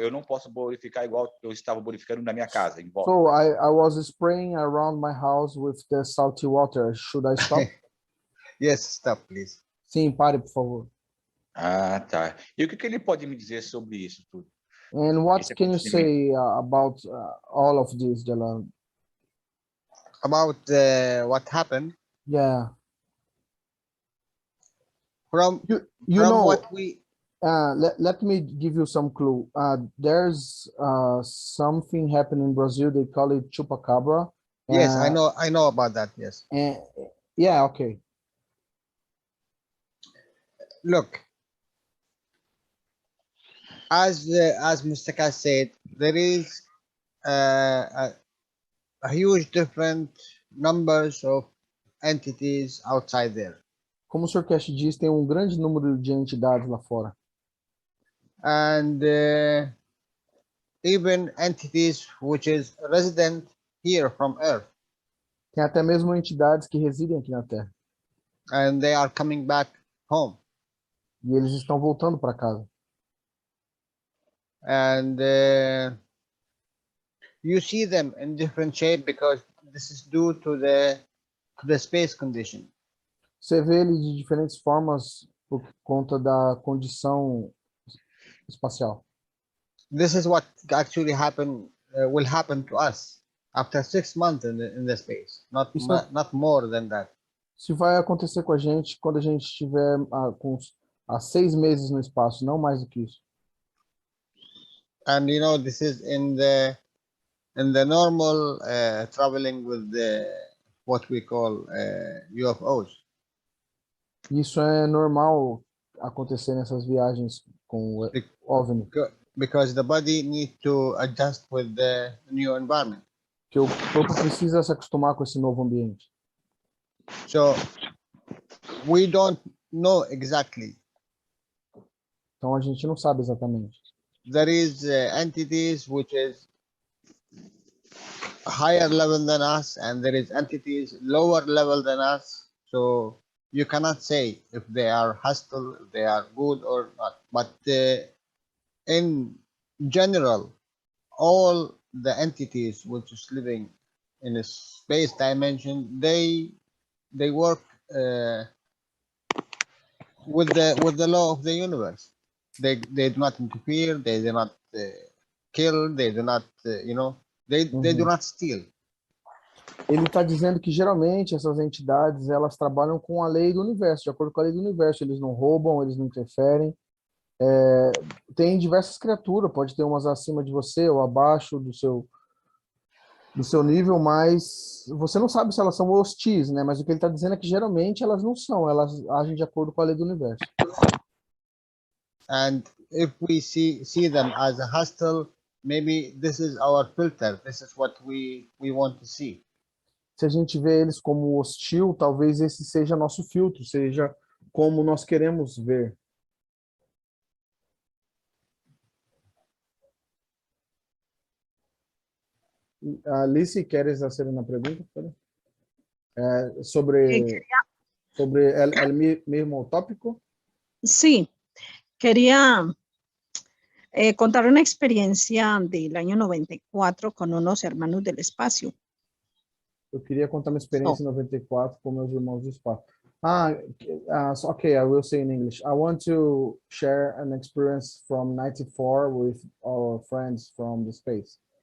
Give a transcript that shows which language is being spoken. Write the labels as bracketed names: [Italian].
[Portuguese] Eu não posso borificar igual eu estava borificando na minha casa, em volta. [English] So I was spraying around my house with the salty water. Should I stop? Yes, stop, please. Sim, pare, por favor. [Portuguese] Ah, tá. E o que ele pode me dizer sobre isso tudo? [English] And what [Portuguese] Esse [English] can you [Portuguese] acontecimento. [English] say about all of this, Jalal? About what happened Yeah, from you know, what we. let me give you some clue. There's something happening in Brazil. They call it chupacabra. Yes, I know about that. Yes. And yeah, okay. Look, as Mr. Kass said, there is a huge different numbers of entities outside there, [Portuguese] Como o Sr. Cash diz, tem um grande número de entidades lá fora. [English] and even entities which is resident here from Earth, [Portuguese] Tem até mesmo entidades que residem aqui na Terra. [English] and they are coming back home, [Portuguese] E eles estão voltando para casa. [English] and you see them in different shape because this is due to the space condition. [Portuguese] Você vê eles de diferentes formas por conta da condição espacial. [English] This is what actually will happen to us after 6 months in the space, not more than that. [Portuguese] Isso vai acontecer com a gente quando a gente estiver há 6 meses no espaço, não mais do que isso. [English] And you know, this is in the normal traveling with what we call UFOs. [Portuguese] Isso é normal acontecer nessas viagens com o OVNI. [English] Because the body needs to adjust with the new environment. [Portuguese] Que o corpo precisa se acostumar com esse novo ambiente. [English] So we don't know exactly. [Portuguese] Então a gente não sabe exatamente. [English] There is entities which is higher level than us, and there is entities lower level than us. So you cannot say if they are hostile, if they are good or not. But in general, all the entities which is living in a space dimension, they work with the law of the universe. They do not interfere. They do not kill. They do not they do not steal. [Portuguese] Ele está dizendo que geralmente essas entidades elas trabalham com a lei do universo, de acordo com a lei do universo. Eles não roubam, eles não interferem. Tem diversas criaturas, pode ter umas acima de você ou abaixo do seu nível, mas você não sabe se elas são hostis, né? Mas o que ele está dizendo é que geralmente elas não são, elas agem de acordo com a lei do universo. [English] And if we see them as a hostile, maybe this is our filter. This is what we want to see. [Portuguese] Se a gente vê eles como hostil, talvez esse seja nosso filtro, seja como nós queremos ver. [Spanish] Alice, ¿quieres hacer una pregunta? Sobre el mismo tópico. Sí, quería contar una experiencia del año 94 con unos hermanos del espacio. [Portuguese] Eu queria contar uma experiência em 94 com meus irmãos do espaço. [English] Okay, I will say in English. I want to share an experience from 94 with our friends from the space.